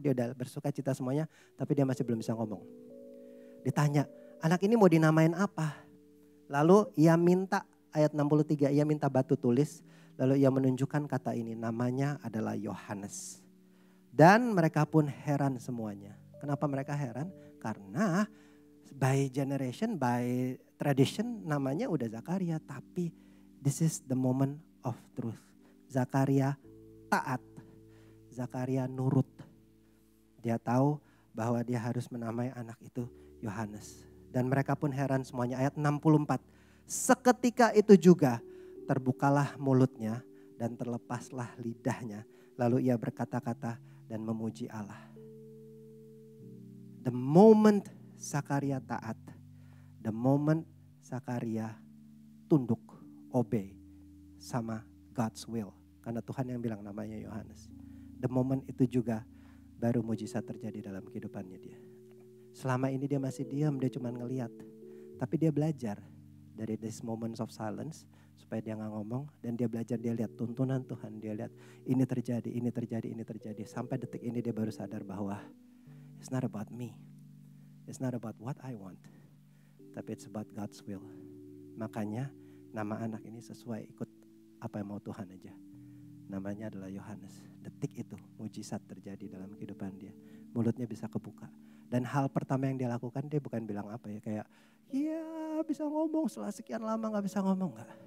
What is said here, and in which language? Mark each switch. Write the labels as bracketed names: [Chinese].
[Indonesian] Dia udah bersuka cita semuanya, tapi dia masih belum bisa ngomong. Ditanya, anak ini mau dinamain apa? Lalu ia minta, ayat 63, ia minta batu tulis. Lalu ia menunjukkan kata ini, namanya adalah Yohanes. Dan mereka pun heran semuanya. Kenapa mereka heran? Karena [English] by generation, by tradition [Indonesian] namanya udah Zakaria. Tapi [English] this is the moment of truth. [Indonesian] Zakaria taat. Zakaria nurut. Dia tahu bahwa dia harus menamai anak itu Yohanes. Dan mereka pun heran semuanya. Ayat 64. Seketika itu juga terbukalah mulutnya dan terlepaslah lidahnya. Lalu ia berkata-kata dan memuji Allah. [English] The moment Zakaria [Indonesian] taat, [English] the moment Zakaria [Indonesian] tunduk, [English] obey [Indonesian] sama [English] God's will. [Indonesian] Karena Tuhan yang bilang namanya Yohanes. [English] The moment [Indonesian] itu juga baru mujizat terjadi dalam kehidupannya dia. Selama ini dia masih diam, dia cuma ngeliat. Tapi dia belajar dari [English] these moments of silence [Indonesian] supaya dia gak ngomong. Dan dia belajar, dia lihat tuntunan Tuhan. Dia lihat ini terjadi. Sampai detik ini dia baru sadar bahwa [English] it's not about me. It's not about what I want. [Indonesian] Tapi [English] it's about God's will. [Indonesian] Makanya nama anak ini sesuai ikut apa yang mau Tuhan aja. Namanya adalah Yohanes. Detik itu mujizat terjadi dalam kehidupan dia. Mulutnya bisa kebuka. Dan hal pertama yang dia lakukan, dia bukan bilang apa ya, kayak iya bisa ngomong setelah sekian lama gak bisa ngomong. Enggak.